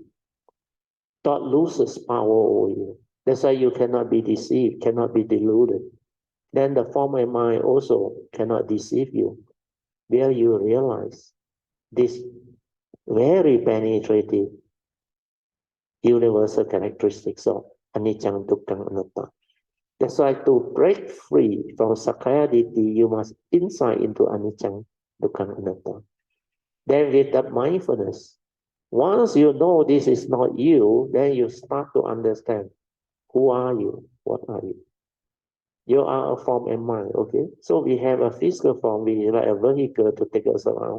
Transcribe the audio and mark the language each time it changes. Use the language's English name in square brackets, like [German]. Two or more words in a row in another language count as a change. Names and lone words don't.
[English] Thought loses power over you. That's why you cannot be deceived, cannot be deluded. Then the form of mind also cannot deceive you. Where you realize this very penetrating universal characteristics of [Pali] anicca, dukkha, anatta. [English] That's why to break free from sacrality, you must insight into [Pali] anicca, dukkha, anatta. [English] Then with that mindfulness, once you know this is not you, then you start to understand who are you, what are you. You are a form and mind, okay? So we have a physical form, we like a vehicle to take us around.